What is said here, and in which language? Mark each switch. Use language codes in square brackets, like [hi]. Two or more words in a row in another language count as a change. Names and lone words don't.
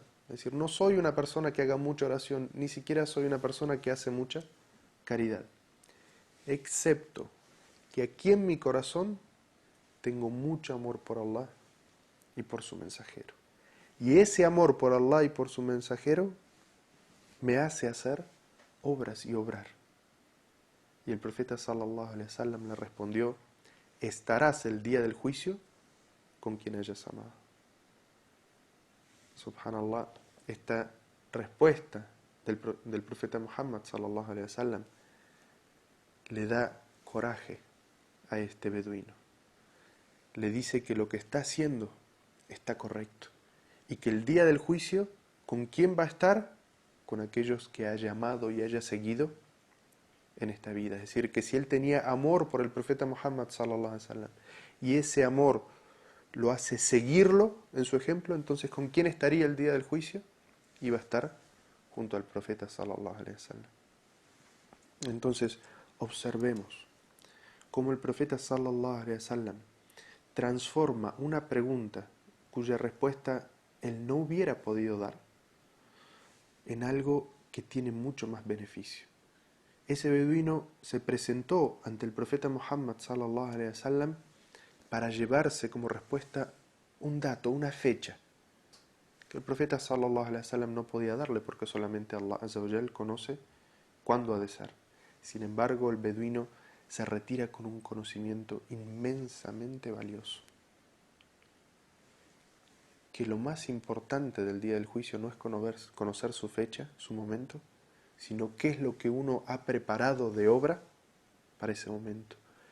[es] Es decir, no soy una persona que haga mucha oración, ni siquiera soy una persona que hace mucha caridad, excepto que aquí en mi corazón tengo mucho amor por Allah y por su mensajero. Y ese amor por Allah y por su mensajero me hace hacer obras y obrar. Y el profeta [ar] صلى الله عليه وسلم [es] le respondió, estarás el día del juicio con quien hayas amado. Subhanallah, esta respuesta del profeta Muhammad [ar] صلى الله عليه وسلم [es] le da coraje a este beduino. Le dice que lo que está haciendo está correcto y que el día del juicio, ¿con quién va a estar? Con aquellos que haya amado y haya seguido en esta vida. Es decir, que si él tenía amor por el profeta Muhammad [ar] صلى الله عليه وسلم [es] y ese amor lo hace seguirlo en su ejemplo, entonces ¿con quién estaría el día del juicio? Iba a estar junto al profeta [ar] صلى الله عليه وسلم. [es] Entonces, observemos cómo el profeta [ar] صلى الله عليه وسلم [es] transforma una pregunta cuya respuesta él no hubiera podido dar en algo que tiene mucho más beneficio. Ese beduino se presentó ante el profeta Muhammad [ar] صلى الله عليه وسلم [es] para llevarse como respuesta un dato, una fecha, que el profeta [ar] صلى الله عليه وسلم [es] no podía darle porque solamente [ar] الله عز وجل [es] conoce cuándo ha de ser. Sin embargo, el beduino se retira con un conocimiento inmensamente valioso. Que lo más importante del día del juicio no es conocer su fecha, su momento, sino qué es lo que uno ha preparado de obra para ese momento.